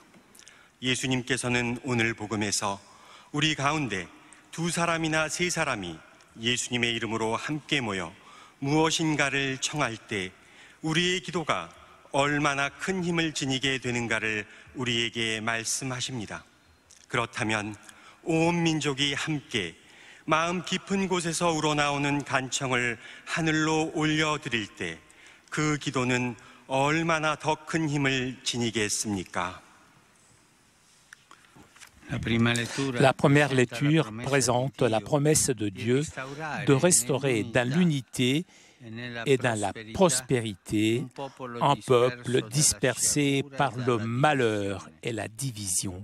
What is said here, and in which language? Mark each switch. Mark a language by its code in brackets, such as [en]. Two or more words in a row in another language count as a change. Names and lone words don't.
[ko] 예수님께서는 오늘 복음에서 우리 가운데 2사람이나 3사람이 예수님의 이름으로 함께 모여 무엇인가를 청할 때 우리의 기도가 얼마나 큰 힘을 지니게 되는가를 우리에게 말씀하십니다. 그렇다면 온 민족이 함께 마음 깊은 곳에서 우러나오는 간청을 하늘로 올려드릴 때 그 기도는 얼마나 더 큰 힘을 지니겠습니까? [fr] La première lecture présente la promesse de Dieu de restaurer dans l'unité et dans la prospérité un peuple dispersé par le malheur et la division.